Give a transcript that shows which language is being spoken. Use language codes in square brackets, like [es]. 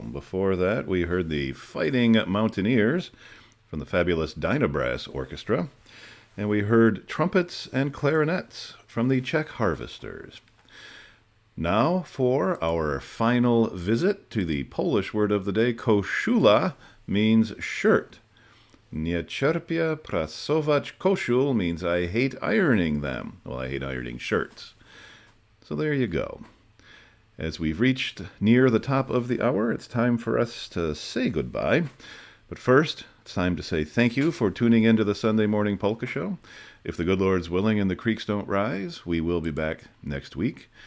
[en] Before that, we heard the Fighting Mountaineers from the fabulous Dynabrass Orchestra. And we heard Trumpets and Clarinets from the Czech Harvesters. Now for our final visit to the Polish word of the day. Koszula means shirt. [pl] Nie cierpię prasować koszul [en] means I hate ironing them. Well, I hate ironing shirts. So there you go. As we've reached near the top of the hour, it's time for us to say goodbye. But first, It's time to say thank you for tuning into the Sunday Morning Polka Show. If the good Lord's willing and the creeks don't rise, we will be back next week.